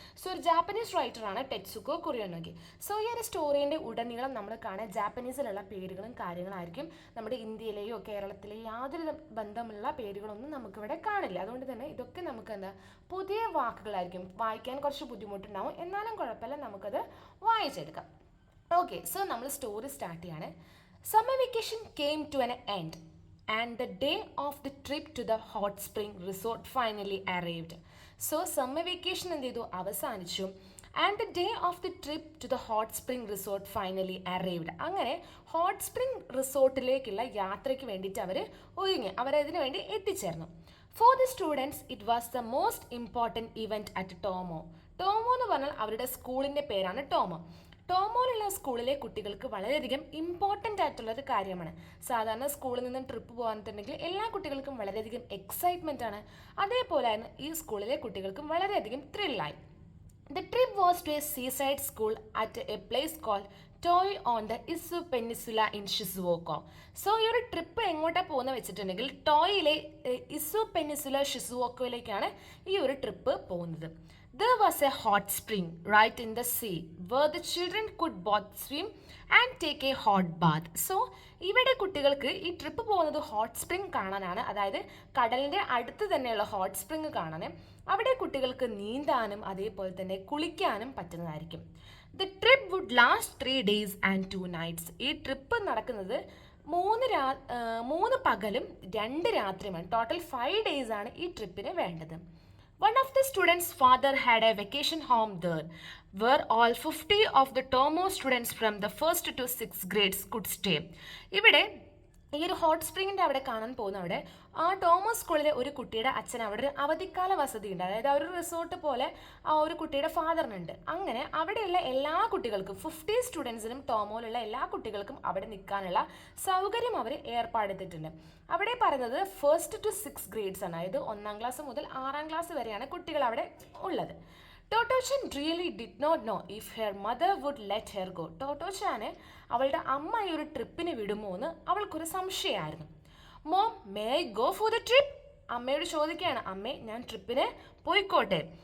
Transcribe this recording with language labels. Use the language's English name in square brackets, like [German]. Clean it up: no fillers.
[Malayalam] So ഒരു Japanese റൈറ്ററാണ് ടെറ്റ്സുഗോ കുറിയോനോക്കി. So ഈ ഒരു സ്റ്റോറീൻ്റെ ഉടനീളം നമ്മൾ കാണാൻ ജാപ്പനീസിലുള്ള പേരുകളും കാര്യങ്ങളായിരിക്കും. നമ്മുടെ ഇന്ത്യയിലെയോ കേരളത്തിലെയോ യാതൊരു ബന്ധമുള്ള പേരുകളൊന്നും നമുക്കിവിടെ കാണില്ല. അതുകൊണ്ട് തന്നെ ഇതൊക്കെ നമുക്ക് എന്താ പുതിയ വാക്കുകളായിരിക്കും. വായിക്കാൻ കുറച്ച് ബുദ്ധിമുട്ടുണ്ടാവും, എന്നാലും കുഴപ്പമില്ല, നമുക്കത് വായിച്ചെടുക്കാം. ഓക്കെ, സോ നമ്മൾ സ്റ്റോറി സ്റ്റാർട്ട് ചെയ്യാണ്. [English] Summer vacation came to an end, and the day of the trip to the hot spring resort finally arrived. So summer vacation [Malayalam] എന്ത് ചെയ്തു, അവസാനിച്ചു. [English] And the day of the trip to the hot spring resort finally arrived. [Malayalam] അങ്ങനെ hot spring റിസോർട്ടിലേക്കുള്ള യാത്രയ്ക്ക് വേണ്ടിയിട്ട് അവരതിനു വേണ്ടി എത്തിച്ചേർന്നു. [English] For the students it was the most important event at Tomoe. [Malayalam] Tomo എന്ന് പറഞ്ഞാൽ അവരുടെ സ്കൂളിൻ്റെ പേരാണ് ടോമോ. ടോമോയിലുള്ള സ്കൂളിലെ കുട്ടികൾക്ക് വളരെയധികം ഇമ്പോർട്ടൻ്റ് ആയിട്ടുള്ളൊരു കാര്യമാണ്. സാധാരണ സ്കൂളിൽ നിന്നും ട്രിപ്പ് പോകാനിട്ടുണ്ടെങ്കിൽ എല്ലാ കുട്ടികൾക്കും വളരെയധികം എക്സൈറ്റ്മെൻ്റ് ആണ്. അതേപോലെ തന്നെ ഈ സ്കൂളിലെ കുട്ടികൾക്കും വളരെയധികം ത്രില്ലായി. [English] The trip was to a seaside school at a place called Toi on the Izu peninsula in Shizuoka. [Malayalam] So ഈ ഒരു ട്രിപ്പ് എങ്ങോട്ടാണ് പോകുന്നത് വെച്ചിട്ടുണ്ടെങ്കിൽ ടോയിലെ ഇസു പെനിസുല ഷിസുവോക്കോയിലേക്കാണ് ഈ ഒരു ട്രിപ്പ് പോകുന്നത്. [English] There was a hot spring right in the sea where the children could both swim and take a hot bath. [Malayalam] So ഇവിടെ കുട്ടികൾക്ക് ഈ ട്രിപ്പ് പോകുന്നത് ഹോട്ട് സ്പ്രിംഗ് കാണാനാണ്. അതായത് കടലിൻ്റെ അടുത്ത് തന്നെയുള്ള ഹോട്ട് സ്പ്രിംഗ് കാണാൻ അവിടെ കുട്ടികൾക്ക് നീന്താനും അതേപോലെ തന്നെ കുളിക്കാനും പറ്റുന്നതായിരിക്കും. [English] The trip would last 3 days and 2 nights. [Malayalam] ഈ ട്രിപ്പ് നടക്കുന്നത് 3 പകലും 2 രാത്രിയുമാണ്. ടോട്ടൽ 5 days ആണ് ഈ ട്രിപ്പിന് വേണ്ടത്. [English] One of the students' father had a vacation home there, where all 50 of the Tomo students from the 1st to 6th grades could stay. [Malayalam] ഇവിടെ ഈ ഒരു ഹോട്ട് സ്പ്രിങ്ങിൻ്റെ അവിടെ കാണാൻ പോകുന്ന അവിടെ ആ ടോമോ സ്കൂളിലെ ഒരു കുട്ടിയുടെ അച്ഛൻ അവിടെ ഒരു അവധിക്കാല വസതി ഉണ്ട്. അതായത് ആ ഒരു റിസോർട്ട് പോലെ ആ ഒരു കുട്ടിയുടെ ഫാദറിനുണ്ട്. അങ്ങനെ അവിടെയുള്ള എല്ലാ കുട്ടികൾക്കും 50 സ്റ്റുഡൻസിനും ടോമോയിലുള്ള എല്ലാ കുട്ടികൾക്കും അവിടെ നിൽക്കാനുള്ള സൗകര്യം അവർ ഏർപ്പെടുത്തിയിട്ടുണ്ട്. അവിടെ പറയുന്നത് [English] 1st to 6th grades [Malayalam] ആണ്. അതായത് 1ാം ക്ലാസ് മുതൽ 6ാം ക്ലാസ് വരെയാണ് കുട്ടികൾ അവിടെ ഉള്ളത്. [English] Tottochan really did not know if her mother would let her go. [Malayalam] ടോട്ടോച്ചാന് അവളുടെ അമ്മ ഈ ഒരു ട്രിപ്പിന് വിടുമോ എന്ന് അവൾക്കൊരു സംശയമായിരുന്നു. [English] Mom, may I go for the trip? [Malayalam] അമ്മയോട് ചോദിക്കുകയാണ്, അമ്മേ ഞാൻ ട്രിപ്പിന് പോയിക്കോട്ടെ.